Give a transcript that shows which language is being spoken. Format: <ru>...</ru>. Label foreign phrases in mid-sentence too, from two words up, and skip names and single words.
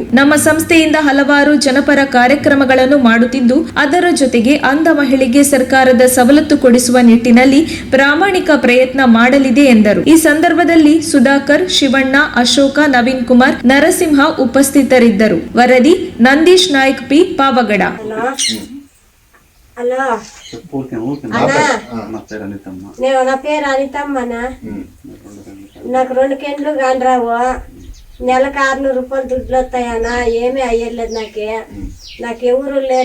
<kn>ನಮ್ಮ ಸಂಸ್ಥೆಯಿಂದ ಹಲವಾರು ಜನಪರ ಕಾರ್ಯಕ್ರಮಗಳನ್ನು ಮಾಡುತ್ತಿದ್ದು ಅದರ ಜೊತೆಗೆ ಅಂಧ ಮಹಿಳೆಗೆ ಸರ್ಕಾರದ ಸವಲತ್ತು ಕೊಡಿಸುವ ನಿಟ್ಟಿನಲ್ಲಿ ಪ್ರಾಮಾಣಿಕ ಪ್ರಯತ್ನ ಮಾಡಲಿದೆ ಎಂದರು. ಈ ಸಂದರ್ಭದಲ್ಲಿ ಸುಧಾಕರ್, ಶಿವಣ್ಣ, ಅಶೋಕ, ನವೀನ್ ಕುಮಾರ್, ನರಸಿಂಹ ಉಪಸ್ಥಿತರಿದ್ದರು. ವರದಿ ನಂದೀಶ್ ನಾಯ್ಕ್ ಪಿ, ಪಾವಗಡ.</kn> <te>హలో నా పేరు అనితమ్మనా. నాకు 2 కేండ్లు కానరావు. నెలకు 600 రూపాయలు దుడ్లు వస్తాయన్నా. ఏమీ అయ్యలేదు నాకు ఎవరు లేరు.</te>